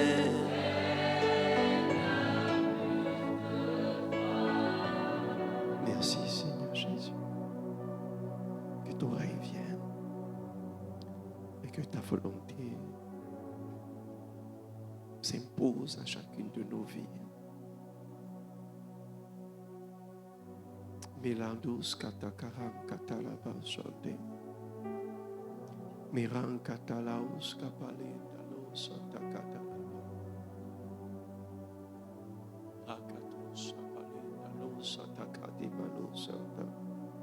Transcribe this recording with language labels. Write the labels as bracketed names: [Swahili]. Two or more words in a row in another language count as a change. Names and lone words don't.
[French] Merci Seigneur Jésus. Que ton règne vienne et que ta volonté s'impose à chacune de nos vies. Melandus katakaram katalaba sonde. Miran katalaus kapale dalos katakatalaba. Akatus kapale dalos takati malos santa.